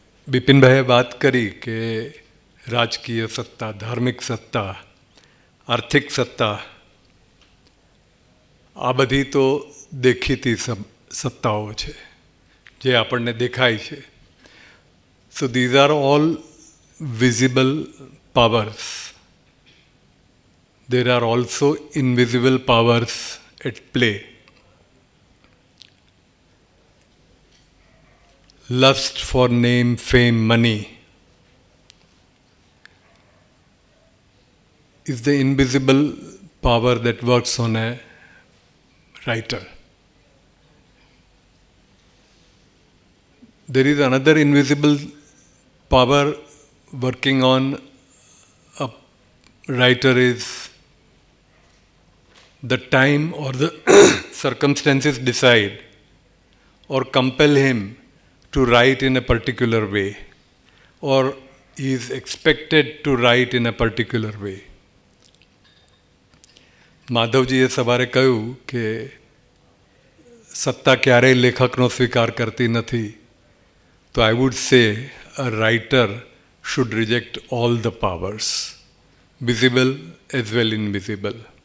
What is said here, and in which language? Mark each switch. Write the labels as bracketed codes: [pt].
[gu] બિપિનભાઈએ વાત કરી કે રાજકીય સત્તા, ધાર્મિક સત્તા, આર્થિક સત્તા, આ બધી તો દેખીતી સત્તાઓ છે જે આપણને દેખાય છે. [en] So these are all visible powers. There are also invisible powers at play. Lust for name, fame, money is the invisible power that works on a writer. There is another invisible power working on a writer, is the time or the circumstances decide or compel him to write in a particular way, or he is expected to write in a particular way. [gu] માધવજીએ સવારે કહ્યું કે સત્તા ક્યારેય લેખકનો સ્વીકાર કરતી નથી, [en] તો I would say a writer should reject all the powers, visible as well invisible.